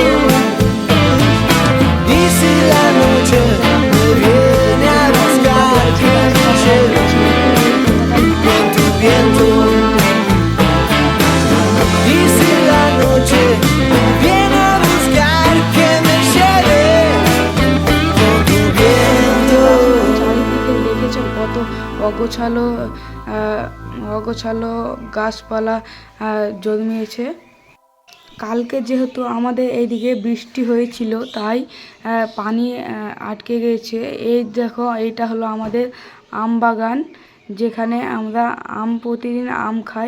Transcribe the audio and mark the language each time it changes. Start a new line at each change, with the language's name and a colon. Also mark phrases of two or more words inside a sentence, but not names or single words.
Spanish: Y si la noche me viene a buscar, que te lleve con tu viento. Y si la noche me viene a buscar, que me lleve con tu viento.
Bangla: কত অগোছালো গাছপালা জন্মিয়েছে। কালকে যেহেতু আমাদের এইদিকে বৃষ্টি হয়েছিল, তাই পানি আটকে গেছে। এই দেখো, এইটা হলো আমাদের আম বাগান, যেখানে আমরা প্রতিদিন আম খাই।